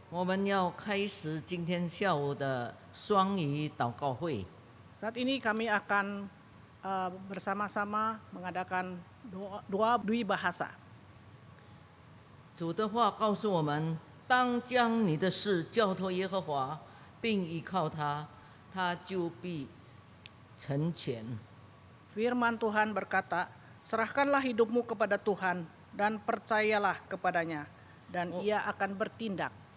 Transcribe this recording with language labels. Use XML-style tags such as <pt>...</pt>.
<zh>我们要开始今天下午的双语祷告会。</zh> <id>Saat ini kami akan bersama-sama mengadakan doa dui bahasa.</id> <zh>主的话告诉我们，当将你的事交托耶和华，并依靠他，他就必成全。</zh> <id>Firman Tuhan berkata, serahkanlah hidupmu kepada Tuhan dan percayalah kepadanya, dan Ia akan bertindak.</id>